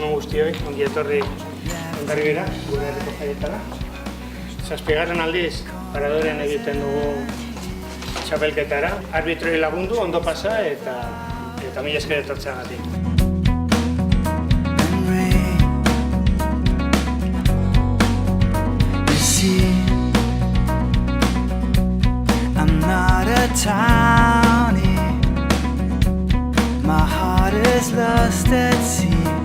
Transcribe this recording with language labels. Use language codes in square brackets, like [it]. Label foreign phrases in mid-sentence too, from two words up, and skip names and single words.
[eu] guztioi, ongi etorri Hondarribira, gure herriko jaietara. Zazpigarren aldiz, paradoren egiten dugu txapelketara. Arbitroi lagundu, ondo pasa eta mila esker etortzeagatik. [en] I'm not a townie. My heart is lost at sea.